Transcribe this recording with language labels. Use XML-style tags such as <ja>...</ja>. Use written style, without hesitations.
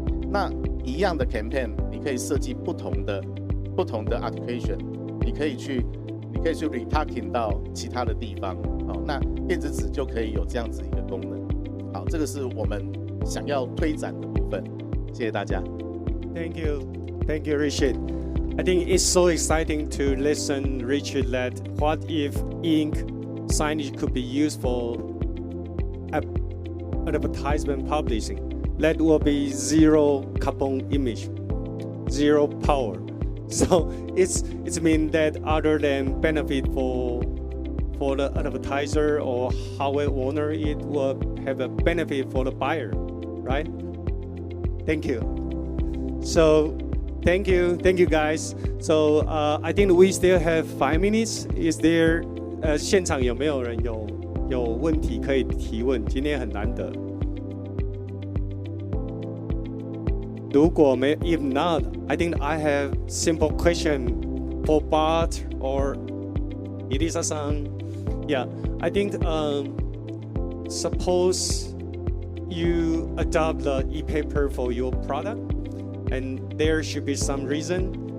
<zh>那一样的 campaign， 你可以设计不同的 application， 你可以去 retargeting 到其他的地方。好，那电子纸就可以有这样子一个功能。好，这个是我们想要推展的部分。谢谢大家。</zh> <en>Thank you, Richard. I think it's so exciting to listen, Richard, that what if ink signage could be used for advertisement publishing? That will be zero carbon image, zero power. So it's mean that other than benefit for the advertiser or hardware owner, it will have a benefit for the buyer, right? Thank you. So thank you guys. So I think we still have 5 minutes. Is there</en> <zh>现场有没有人有问题可以提问？今天很难得。如果没</zh> <en>if not, I think I have simple question for Bart or Elisa-san. Yeah, I think suppose you adopt the e-paper for your product, and there should be some reason.</en>